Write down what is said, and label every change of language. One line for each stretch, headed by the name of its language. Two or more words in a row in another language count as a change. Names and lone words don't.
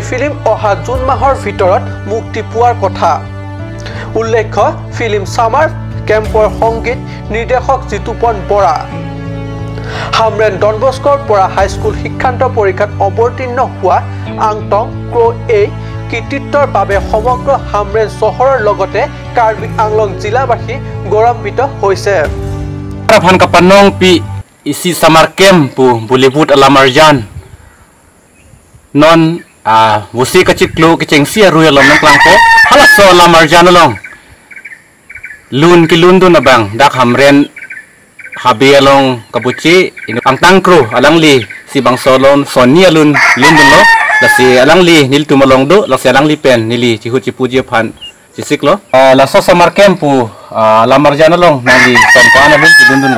Assamese: ফিল্ম অহা জুন মাহৰ ভিতৰত মুক্তি পোৱাৰ কথা উল্লেখ্য ফিল্ম সামাৰ কেম্পৰ সংগীত নিৰ্দেশক জিতুপন বৰা হামৰেন ডনবস্কৰ পৰা হাইস্কুল শিক্ষান্ত পৰীক্ষাত অৱতীৰ্ণ হোৱা আংটং ক্ৰ এই কৃতিত্বৰ বাবে সমগ্ৰ হামৰেন চহৰৰ লগতে কাৰ্বি আংলং জিলাবাসী গৌৰৱান্বিত হৈছে
Karbi: Van kapanong pi isi samar kempu Bollywood alamarjan non wusi kaciklu kecengsi ruya lom nang klangko halaso alamarjan long lun ki lun dun abang dak hamren habi along kabuci ini angtang kru alang li si bang solon soni alun lun dun lo lasi alang li nil tumalong do lasi alang li pen nili cihu cipuji pan cisik lo laso samar kempu alamarjan long nali sompan alun lun dun lo